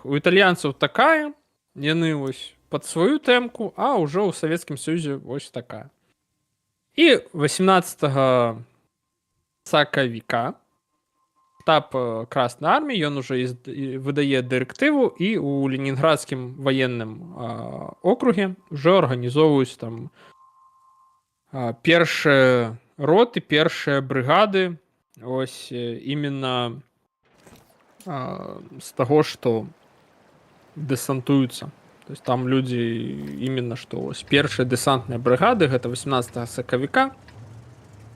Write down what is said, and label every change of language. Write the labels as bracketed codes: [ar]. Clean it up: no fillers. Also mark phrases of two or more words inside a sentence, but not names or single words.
[be] У італьянцаў такая, яны вось пад сваю тэмку, а ўжо ў Савецкім Саюзе вось такая. І 18 сакавіка штаб Красной арміі, ён уже выдае дырэктыву, і у Ленінградскім [ru] военным округе [be] уже арганізоўваюць там першыя роты, першыя брыгады, ось именно з таго, што дэсантуюцца. [ru] То есть [be] там людзі именно што ось першыя дэсантныя брыгады, гэта 18 сакавіка.